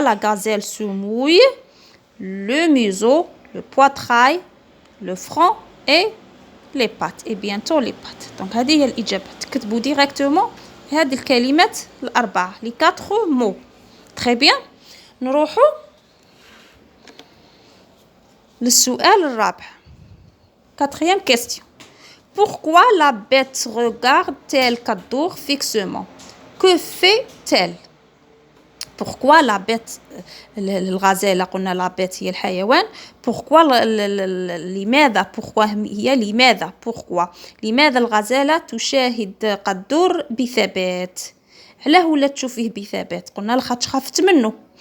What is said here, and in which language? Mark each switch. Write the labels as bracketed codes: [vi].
[fr] لا غازيل سموي لو ميزو لو بواتراي le front et les pattes et bientôt les pattes. [ar] Donc هذه هي الإجابة. تكتبوا ديريكتومون هذه الكلمات الأربعة [fr] les 4 mots. Très bien. [ar] نروحوا للسؤال الرابع. [fr] Quatrième question. Pourquoi la bête regarde-t-elle Kaddour fixement? Que fait-elle? Pourquoi la bête [ar] الغزالة قلنا [fr] la bête [ar] هي الحيوان. Pourquoi لماذا pourquoi هي لماذا pourquoi لماذا الغزالة تشاهد قدور بثبات؟ علاه ولا تشوفيه بثبات؟ قلنا لخاطش خافت منه.